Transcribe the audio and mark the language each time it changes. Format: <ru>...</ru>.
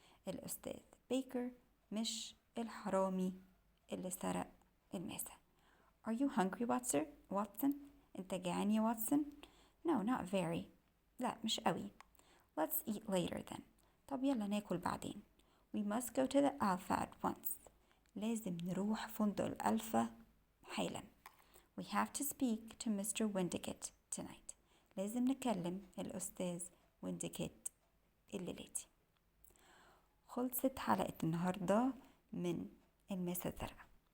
<ar>الأستاذ بيكر مش الحرامي اللي سرق الماسة.</ar> <en>Are you hungry, Watson?</en> <ar>انت جعان يا واتسون؟</ar> <en>No, not very.</en> <ar>لا مش قوي.</ar> <en>Let's eat later then.</en> <ar>طب يلا ناكل بعدين.</ar> <en>We must go to the Alpha at once.</en> <ar>لازم نروح فندق الألفا حالا.</ar> <en>We have to speak to Mr. Windigate tonight.</en> <ar>لازم نكلم الأستاذ وينديجيت الليلاتي. خلصت حلقة النهاردة من الماسة الزرقاء.</ar>